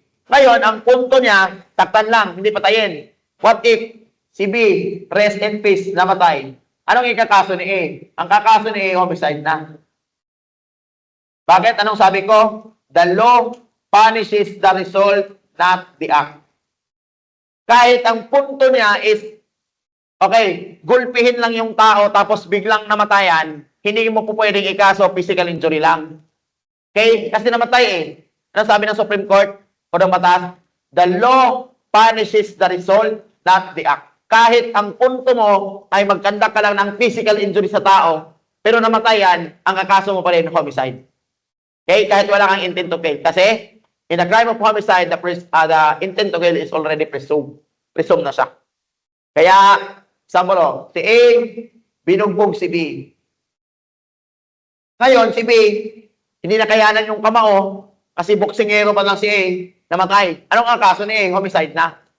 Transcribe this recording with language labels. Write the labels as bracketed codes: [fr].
[tl] Ngayon, ang punto niya, takpan lang, hindi patayin. What if si B, rest in peace, namatay? Anong ikakaso ni A? Ang kakaso ni A, homicide na. Bakit? Anong sabi ko? [en] The law punishes the result, not the act. [tl] Kahit ang punto niya is, okay, gulpihin lang yung tao tapos biglang namatayan, hindi mo po pwedeng ikaso physical injury lang. Okay? Kasi namatay eh. Ano sabi ng Supreme Court o ng batas? [en] The law punishes the result, not the act. [tl] Kahit ang punto mo ay magkandak ka lang ng physical injury sa tao, pero namatayan, ang kakaso mo pa rin homicide. Okay? Kahit wala kang intent to kill. [en] Kasi, in a crime of homicide, the intent to kill is already presumed. [tl] Presumed na siya. Kaya, samuro, si A, binugbog si B. Ngayon, si B, hindi nakayanan yung kamao, kasi boksingero pa lang si A, namatay. Anong ang kaso ni A? Homicide na.